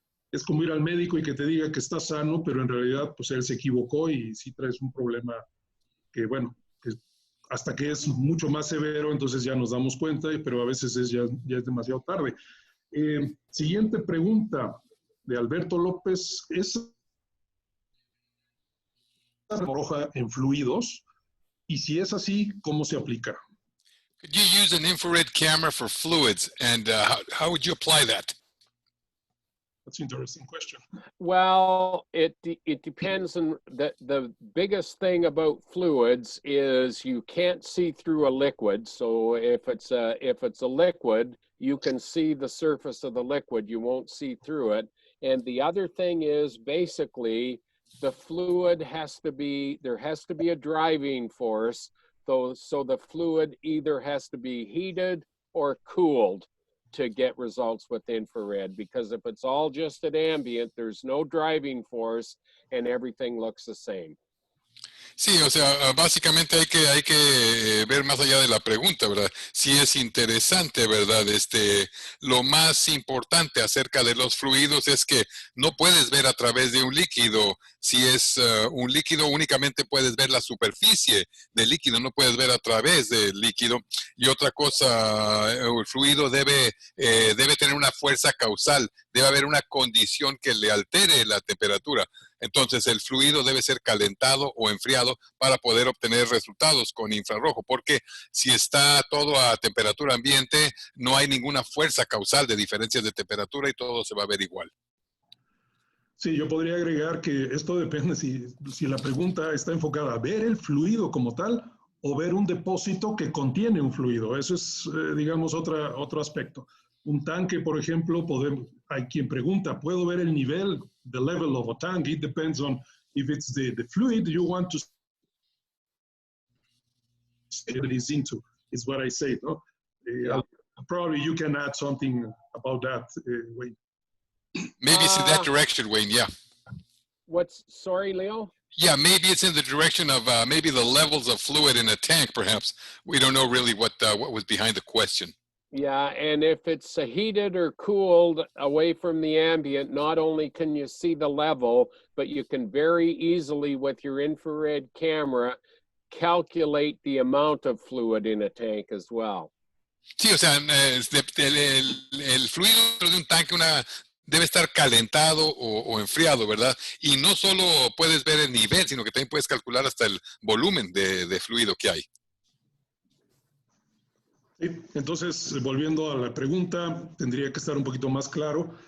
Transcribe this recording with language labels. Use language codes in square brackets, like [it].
[es] Es como ir al médico y que te diga que estás sano, pero en realidad pues él se equivocó y sí traes un problema que, bueno, que hasta que es mucho más severo, entonces ya nos damos cuenta, pero a veces ya es demasiado tarde. Siguiente pregunta de Alberto López. ¿Es roja en fluidos? Y si es así, ¿cómo se aplica? [en] Could you use an infrared camera for fluids, and how would you apply that? That's an interesting question. Well, it depends on the biggest thing about fluids is you can't see through a liquid. So if it's a liquid, you can see the surface of the liquid. You won't see through it. And the other thing is basically the fluid there has to be a driving force. So the fluid either has to be heated or cooled to get results with infrared, because if it's all just at ambient, there's no driving force and everything looks the same. [es] Sí, o sea, básicamente hay que ver más allá de la pregunta, ¿verdad? Sí es interesante, ¿verdad? Lo más importante acerca de los fluidos es que no puedes ver a través de un líquido. Si es un líquido, únicamente puedes ver la superficie del líquido, no puedes ver a través del líquido. Y otra cosa, el fluido debe tener una fuerza causal, debe haber una condición que le altere la temperatura. Entonces el fluido debe ser calentado o enfriado para poder obtener resultados con infrarrojo, porque si está todo a temperatura ambiente, no hay ninguna fuerza causal de diferencias de temperatura y todo se va a ver igual. Sí, yo podría agregar que esto depende si la pregunta está enfocada a ver el fluido como tal o ver un depósito que contiene un fluido. Eso es, digamos, otro aspecto. Un tanque, por ejemplo, hay quien pregunta, ¿puedo ver el nivel, [en] the level of a tank? It depends on if it's the fluid you want to say that it's into, is what I say, no? Yeah. Probably you can add something about that, Wayne. Maybe it's in that direction, Wayne, yeah. Sorry, Leo? Yeah, maybe it's in the direction of maybe the levels of fluid in a tank, perhaps. We don't know really what was behind the question. Yeah, and if it's heated or cooled away from the ambient, not only can you see the level, but you can very easily, with your infrared camera, calculate the amount of fluid in a tank as well. [es] Sí, o sea, el fluido dentro de un tanque debe estar calentado o enfriado, ¿verdad? Y no solo puedes ver el nivel, sino que también puedes calcular hasta el volumen de fluido que hay. Sí, entonces, volviendo a la pregunta, tendría que estar un poquito más claro.